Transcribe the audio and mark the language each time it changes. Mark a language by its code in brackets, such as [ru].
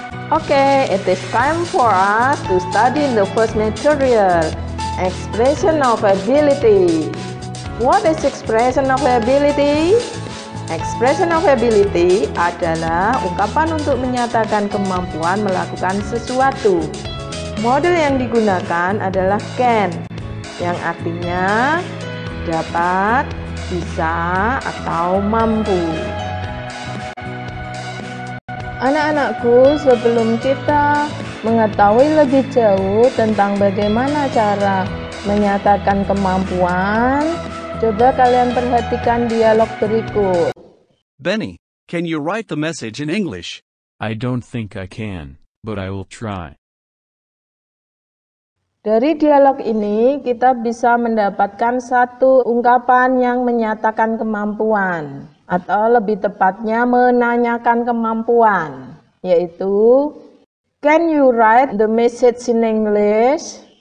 [en] Okay, it is time for us to study the first material, expression of ability. What is expression of ability? [id] Expression of ability adalah ungkapan untuk menyatakan kemampuan melakukan sesuatu. Model yang digunakan adalah can, yang artinya dapat, bisa, atau mampu. Anak-anakku, sebelum kita mengetahui lebih jauh tentang bagaimana cara menyatakan kemampuan, coba kalian perhatikan dialog berikut. [en] Benny, can you write the message in English? I don't think I can, but I will try. [id] Dari dialog ini, kita bisa mendapatkan satu ungkapan yang menyatakan kemampuan, atau lebih tepatnya menanyakan kemampuan, yaitu [en] can you write the message in English?